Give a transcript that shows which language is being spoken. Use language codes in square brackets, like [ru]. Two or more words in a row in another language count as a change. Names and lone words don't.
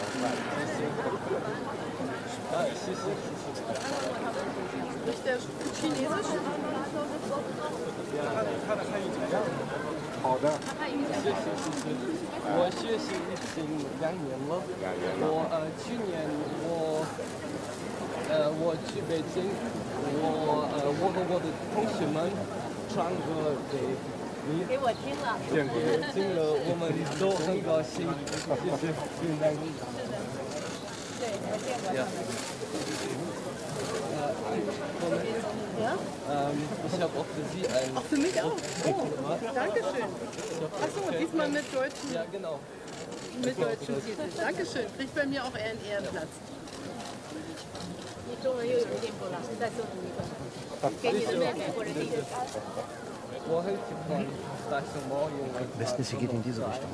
[de] Nicht der chinesische? [zh] 好的。我学习已经2年了。去年我去北京，我和我的同学们传个给给我听了。听了我们都很高兴，谢谢， [de] vielen Dank。 [zh] 对，我见过他们。Ja? [de] Ich habe auch für Sie einen. Ach, für mich auch? Oh, Dankeschön. Achso, diesmal mit deutschen. Ja, genau. Mit deutschen Titeln. Dankeschön. Kriegt bei mir auch einen Ehrenplatz. [zh] 你中文又有进步了，再送你一个，给你的妹妹或者弟弟。我很喜欢大熊猫，因为 [de] Am besten ist, sie geht in diese Richtung.